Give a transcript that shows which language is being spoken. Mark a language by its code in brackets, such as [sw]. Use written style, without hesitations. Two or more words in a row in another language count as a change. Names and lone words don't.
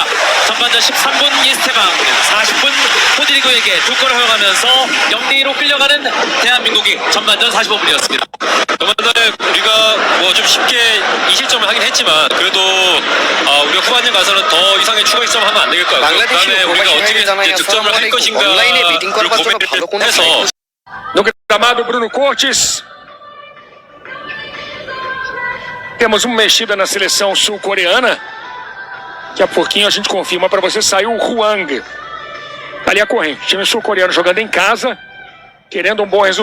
[ko] 전반전 13분 이스테방, 40분 호드리고에게 두 골을 허용하면서 0대2로 끌려가는 대한민국이 전반전 45분이었습니다. 전반전에 우리가 뭐 좀 쉽게 2실점을 하긴 했지만 그래도 우리가 후반전 가서는 더 이상의 추가 실점을 하면 안 되겠고요. 그다음에 우리가 어떻게 이제 득점을 할 것인가를 고민해서 [pt] No gramado, Bruno Cortes. Temos uma mexida na seleção sul-coreana. Daqui a pouquinho a gente confirma para você. Saiu o Hwang. Ali a corrente. Time sul-coreano jogando em casa. Querendo um bom resultado.